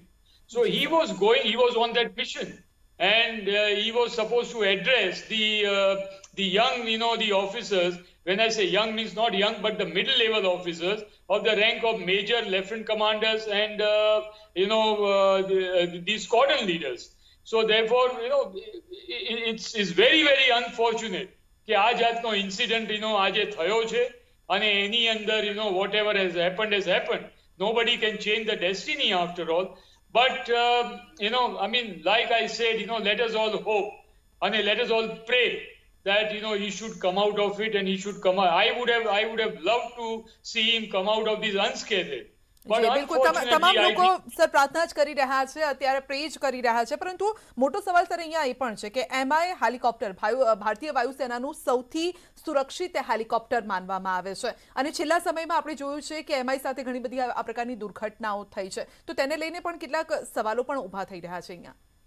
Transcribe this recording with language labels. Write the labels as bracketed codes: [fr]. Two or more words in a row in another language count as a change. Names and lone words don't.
[en] So he was on that mission, and he was supposed to address the young, the officers. When I say young, means not young, but the middle level officers of the rank of major, lieutenant commanders, and the squadron leaders. So therefore, it's very, very unfortunate [gu] કે આ જાતનો ઇન્સિડન્ટ આજે થયો છે, અને એની અંદર [en] whatever has happened. Nobody can change the destiny after all. But I mean, like I said, let us all hope and let us all pray that he should come out of it, and he should come out. I would have loved to see him come out of this unscathed. But [gu] જી બિલકુલ તમામ [en] unfortunately, I [gu] લોકો [en] think [gu] સર પ્રાર્થના જ કરી રહ્યા છે, અત્યારે પ્રે જ કરી રહ્યા છે, પરંતુ મોટો સવાલ સર અહીંયા એ પણ છે કે એમઆઈ હેલિકોપ્ટર ભારતીય વાયુસેનાનું સૌથી સુરક્ષિત હેલિકોપ્ટર માનવામાં આવે છે અને છેલ્લા સમયમાં આપણે જોયું છે કે એમઆઈ સાથે ઘણી બધી આ પ્રકારની દુર્ઘટનાઓ થઈ છે, તો તેને લઈને પણ કેટલાક સવાલો પણ ઊભા થઈ રહ્યા છે અહીંયા.